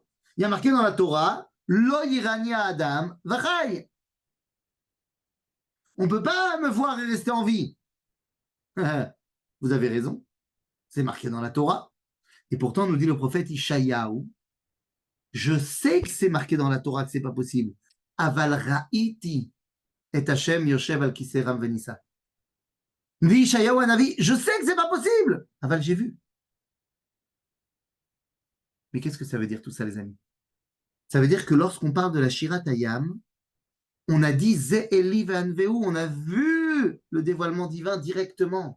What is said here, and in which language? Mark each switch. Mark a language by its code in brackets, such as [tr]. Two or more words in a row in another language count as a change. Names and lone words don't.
[fr] Il y a marqué dans la Torah, [he] לא יראני האדם וחי. [fr] On ne peut pas me voir et rester en vie. Vous avez raison. C'est marqué dans la Torah. Et pourtant, nous dit le prophète Ishayahu, je sais que c'est marqué dans la Torah que ce n'est pas possible. [he] אבל ראיתי את השם יושב על כסא רם ונשא. [fr] Nous dit Ishayahu Hanavi, je sais que ce n'est pas possible. Aval, j'ai vu. Mais qu'est-ce que ça veut dire tout ça, les amis? Ça veut dire que lorsqu'on parle de la Shirat Hayam, on a dit [he] זה אלי ואנוהו, [fr] on a vu le dévoilement divin directement.